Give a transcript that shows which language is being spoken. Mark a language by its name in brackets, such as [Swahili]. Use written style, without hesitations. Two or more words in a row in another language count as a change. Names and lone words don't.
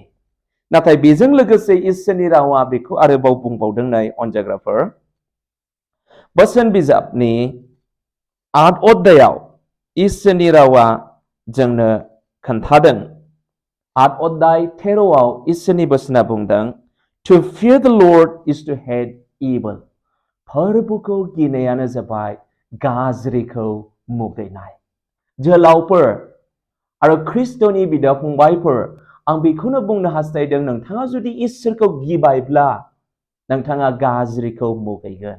[Bodo] नाथाय बेजों लोगोसे इसोरनि रावा बेखौ आरोबाव बुंबावदों नै अनजाग्राफोर, बोसोन बिजाबनि 8 अध्यायाव इसोरनि रावा जोंनो खोन्थादों। 8 अध्याय 13 इसोरनि बोसोना बुंदों, [English] To fear the Lord is to hate evil. [Bodo] फोरबोखौ गिनायानो जाबाय गाज्रिखौ मुगैनाय। जोहोलावफोर आरो ख्रिस्ट'नि बिदा फंबायफोर, आं बेखौनो बुंनो हास्थायदों, नोंथाङा जुदि इसोरखौ गिबायब्ला नोंथाङा गाज्रिखौ मुगैगोन।